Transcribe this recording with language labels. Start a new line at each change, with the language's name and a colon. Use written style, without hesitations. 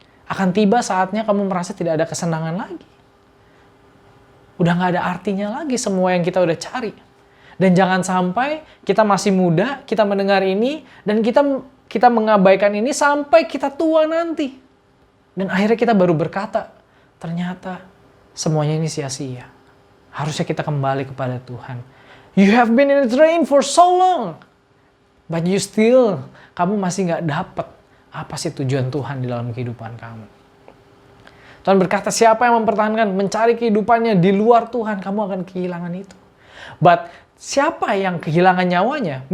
Indonesian: Akan tiba saatnya kamu merasa tidak ada kesenangan lagi. Udah gak ada artinya lagi semua yang kita udah cari. Dan jangan sampai kita masih muda, kita mendengar ini, dan kita mengabaikan ini sampai kita tua nanti. Dan akhirnya kita baru berkata, ternyata semuanya ini sia-sia. Harusnya kita kembali kepada Tuhan.
English: You have been in the train for so long.
Indonesian: But kamu masih gak dapat apa sih tujuan Tuhan di dalam kehidupan kamu. Tuhan berkata, siapa yang mempertahankan, mencari kehidupannya di luar Tuhan, kamu akan kehilangan itu. But siapa yang kehilangan nyawanya?